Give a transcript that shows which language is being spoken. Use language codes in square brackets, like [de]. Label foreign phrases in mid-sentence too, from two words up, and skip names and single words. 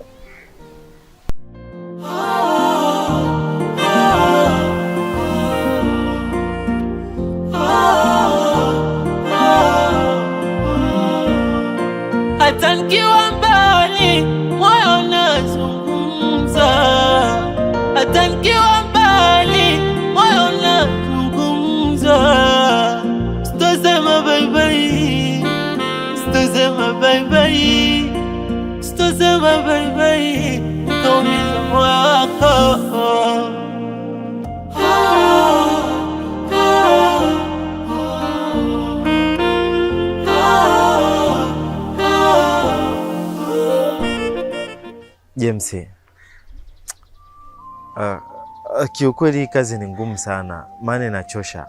[sw] Hata nikiwa mbali moyo unazungumza, hata nikiwa mbali moyo unazungumza. Sitosema [en] bye bye, [sw] sitosema [en] bye bye, [sw] sitosema [en] bye bye, [sw] kaumiza moyo wako. James, kiukweli kazi ni ngumu sana, maana inachosha.